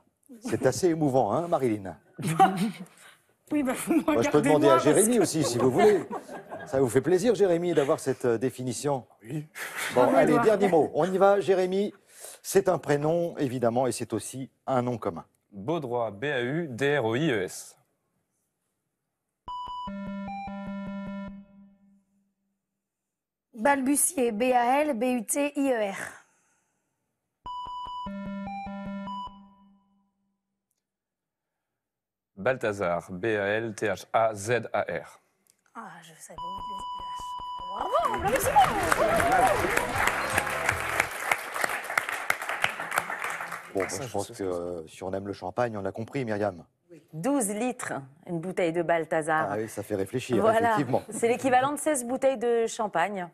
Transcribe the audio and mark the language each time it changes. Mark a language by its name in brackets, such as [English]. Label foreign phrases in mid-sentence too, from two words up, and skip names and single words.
[French] C'est assez émouvant, hein, Marilyn? Oui, bah, Moi, je peux demander à Jérémy aussi, si vous voulez. Ça vous fait plaisir, Jérémy, d'avoir cette définition? Oui. Bon, allez, dernier mot. On y va, Jérémy. C'est un prénom, évidemment, et c'est aussi un nom commun. Baudroy, B-A-U-D-R-O-I-E-S. Balbutier, B-A-L-B-U-T-I-E-R. Balthazar, B-A-L-T-H-A-Z-A-R. Ah, je savais. Bon, je pense que si on aime le champagne, on a compris, Myriam. 12 litres, une bouteille de Balthazar. Ah oui, ça fait réfléchir, Voilà, effectivement. c'est l'équivalent de 16 bouteilles de champagne.